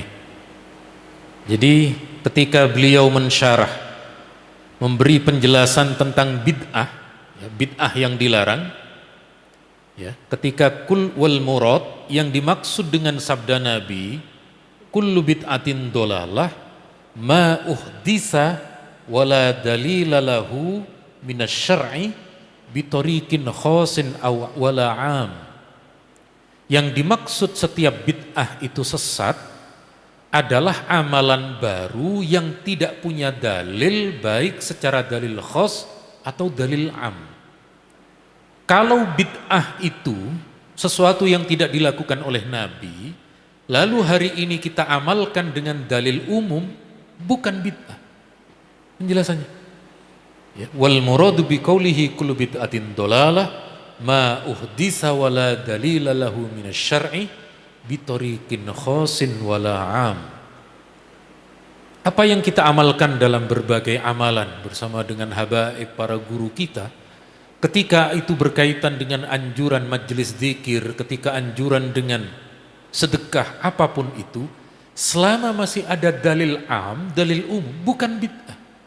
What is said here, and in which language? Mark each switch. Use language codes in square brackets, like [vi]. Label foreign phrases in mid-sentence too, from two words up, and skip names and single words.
[id] Jadi ketika beliau mensyarah, memberi penjelasan tentang bid'ah, ya, bid'ah yang dilarang, ya, ketika [ar] قول والمراد, [id] yang dimaksud dengan sabda Nabi, [ar] كل بدعة ضلالة ما أحدث ولا دليل له من الشرع بطريق خاص أو ولا عام. [id] Yang dimaksud setiap bid'ah itu sesat adalah amalan baru yang tidak punya dalil, baik secara dalil khas atau dalil am. Kalau bid'ah itu sesuatu yang tidak dilakukan oleh Nabi, lalu hari ini kita amalkan dengan dalil umum, bukan bid'ah. Penjelasannya, ya, [ar] والمراد بقوله كل بدعة ضلالة ما أحدث ولا دليل له من الشرع بطريق خاص ولا عام. [id] Apa yang kita amalkan dalam berbagai amalan bersama dengan habaib para guru kita, ketika itu berkaitan dengan anjuran majelis zikir, ketika anjuran dengan sedekah, apapun itu, selama masih ada dalil am, dalil umum, bukan bid'ah.